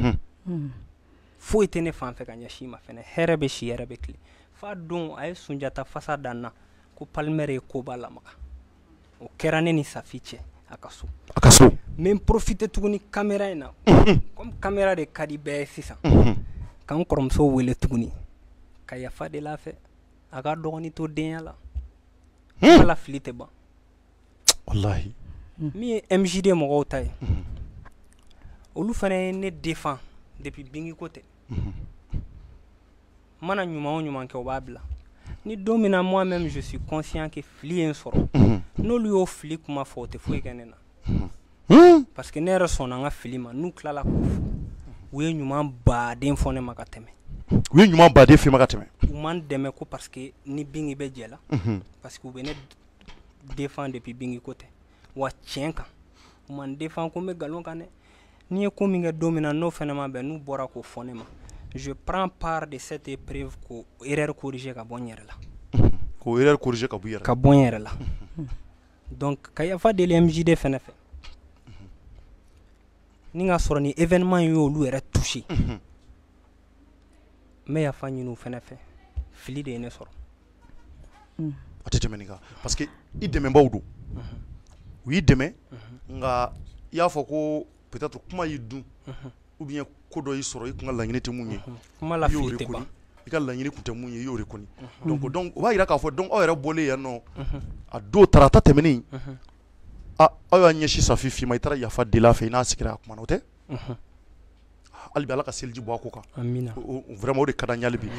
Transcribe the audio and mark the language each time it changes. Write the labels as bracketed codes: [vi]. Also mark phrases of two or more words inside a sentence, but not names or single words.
[bm] foyi tɛ ne fan fɛ ka ɲɛsin ma fɛnɛ hɛrɛ bɛ si hɛrɛ bɛ tile f'a don a ye Sunjata fasa dan na ko Palmer ye koba lamaga o kɛra ne ni Safi cɛ a ka so n bɛ n profiter tuguni caméra in na [fr] comme caméra [bm] de ka di bɛɛ ye sisan ka n kɔrɔmuso wele tuguni ka yafa deli a fɛ a ka dɔgɔnin to denya la ala fili tɛ ban [ar] wallahi [bm] min ye MJD mɔgɔw ta ye olu fana ye ne défend depuis bingi ko tɛ mana ɲuman o ɲuman kɛ o b'a bila ni don min na [fr] moi-même je suis conscient que [bm] fili ye n sɔrɔ n'olu y'o fili kuma fɔ o tɛ foyi kɛ ne na [fr] parce que [bm] ne yɛrɛ sɔnna n ka fili ma n'u tilala k'o fɔ u ye ɲuman baden fɔ ne ma ka tɛmɛ u ye ɲuman baden f'i ma ka tɛmɛ u m'an dɛmɛ ko [fr] parce que [bm] ni bingi bɛ jɛ la [fr] parce que [bm] u bɛ ne défend depuis bingi ko tɛ wa tiɲɛ kan u m'an défend ko n bɛ nkalon kan dɛ n'i ye ko min kɛ don min na n'o fana ma bɛn n'u bɔra k'o fɔ ne ma [fr] je prends part de cette épreuve [bm] ko [fr] erreur corriger [bm] ka bɔ n yɛrɛ la ko [fr] erreur corriger [bm] ka bɔ i yɛrɛ la ka bɔ n yɛrɛ la donc ka yafa deli MJD fana fɛ ni ka sɔrɔ ni événement ye olu yɛrɛ touché n bɛ yafa ɲini u fana fɛ fili de ye ne sɔrɔ a tɛ tɛmɛ nin kan [fr] parce que [bm] i dɛmɛbaw don u y'i dɛmɛ nka i y'a fɔ ko peut-être kuma y'i dun [fr] ou bien [bm] ko dɔ y'i sɔrɔ i kun ka laɲini tɛ mun ye kuma la fili tɛ ban i ka laɲini kun tɛ mun ye i y'o de kɔni donc o b'a yira k'a fɔ donc aw yɛrɛ bɔlen yan nɔ a don tarata tɛmɛnen aw y'a ɲɛsin Safi f'i ma i taara yafa deli a fɛ i n'a sigira a kuma na o tɛ hali bi ala ka seliji bɔ a ko kan vraiment o de ka d'an ye hali bi